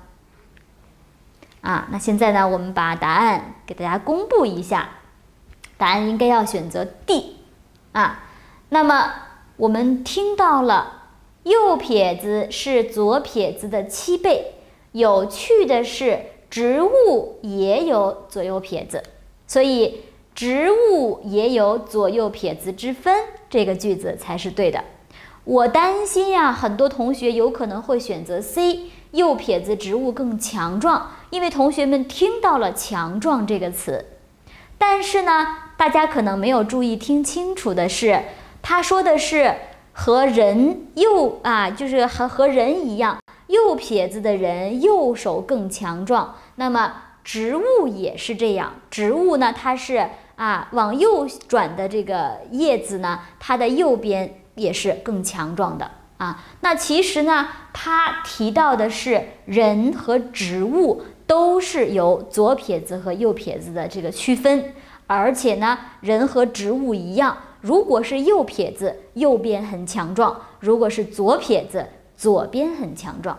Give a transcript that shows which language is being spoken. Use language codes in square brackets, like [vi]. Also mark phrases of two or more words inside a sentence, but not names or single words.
[zh] 那現在呢，我們把答案給大家公布一下，答案應該要選擇 D 那麼我們聽到了右撇子是左撇子的7倍，有趣的是植物也有左右撇子，所以植物也有左右撇子之分，這個句子才是對的。我擔心很多同學有可能會選擇 C， 右撇子植物更強壯，因為同學們聽到了強壯這個詞。但是呢，大家可能沒有注意聽清楚的是，他說的是和人就是和人一樣，右撇子的人右手更強壯。那麼植物也是這樣。植物呢，它是往右轉的這個葉子呢，它的右邊也是更強壯的那其實呢，它提到的是人和植物都是有左撇子和右撇子的這個區分，而且呢，人和植物一樣，如果是右撇子，右邊很強壯；如果是左撇子，左邊很強壯。